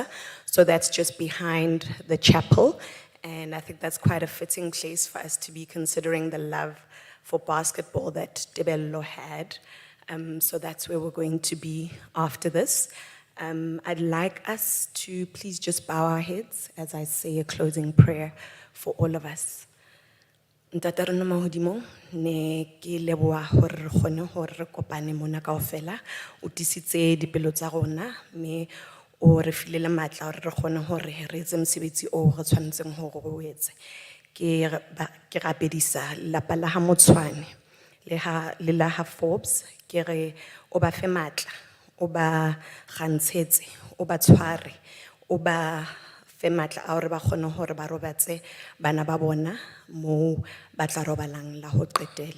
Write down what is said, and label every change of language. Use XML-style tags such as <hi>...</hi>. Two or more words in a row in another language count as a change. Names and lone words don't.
<en>So that's just behind the chapel. And I think that's quite a fitting place for us to be considering the love for basketball that Tebello had. So that's where we're going to be after this. I'd like us to please just bow our heads as I say a closing prayer for all of us.</en> <st>Ntata rona mahodimo ne ke leboha hore re kgone hore re kopane mona kaofela o tisitse dipelo tsa rona me o re filele matla hore re kgone hore re etse mosebetsi o re tshwanetseng hore o etse ke rapedisa lapa la ha Motsoane le la ha Forbes ke re o ba fe matla o ba gantshetse o ba tshware o ba fe matla a hore ba kgone hore ba robatse bana ba bona moo ba tla robalang la ho qetela.</st>